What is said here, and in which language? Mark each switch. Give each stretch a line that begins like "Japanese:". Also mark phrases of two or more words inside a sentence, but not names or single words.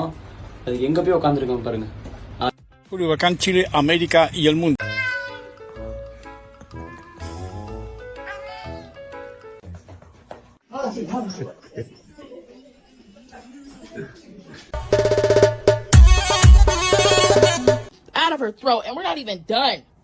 Tamil: அது எங்க போய் உட்கார்ந்திருக்கோம் பாருங்க.
Spanish: Huracán Chile, América y el mundo.
English: Out of her throat, and we're not even done.